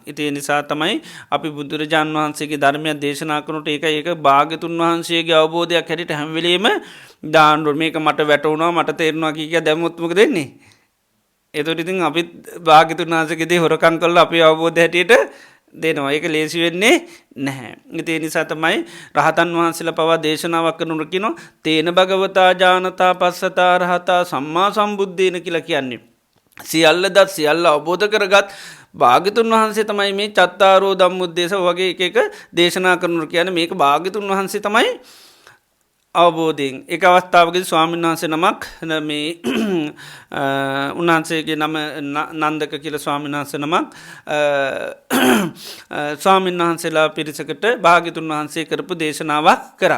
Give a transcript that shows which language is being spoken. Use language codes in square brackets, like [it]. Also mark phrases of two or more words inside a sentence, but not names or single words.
[si] ඉතින් නිසා තමයි අපි බුදුරජාන් වහන්සේගේ ධර්මය දේශනා කරනකොට ඒක භාග්‍යතුන් වහන්සේගේ අවබෝධයක් හැටියට හැම වෙලෙම දාන්න ඕනේ. මේක මට වැටුණා මට තේරුණා කිය දැම්මොත් මොකද වෙන්නේ? එතකොට ඉතින් අපි භාග්‍යතුන් වහන්සේගේ දේ හොරකම් කළා අපේ අවබෝධය හැටියට දෙනවා. ඒක ලේසි වෙන්නේ නැහැ. ඒ නිසා තමයි රහතන් වහන්සේලා පවා දේශනාවක් කරනකොට කියනවා [pi] තේන භගවතා ජානතා පස්සතා රහතා සම්මා සම්බුද්දේන [si] කියලා කියන්නේ. සියල්ල දත් සියල්ල අවබෝධ කරගත් භාග්‍යතුන් වහන්සේ තමයි මේ චත්තාරෝ ධම්මුද්දේශ වගේ එක දේශනා කරනු කියන්නේ මේක භාග්‍යතුන් වහන්සේ තමයි අවබෝධයෙන්. එක අවස්ථාවකදී ස්වාමීන් වහන්සේ නමක් මේ උන්වහන්සේගේ නම නන්දක කියලා ස්වාමීන් වහන්සේ නමක් ස්වාමීන් වහන්සේලා පිරිසකට භාග්‍යතුන් වහන්සේ කරපු දේශනාවක් කරා.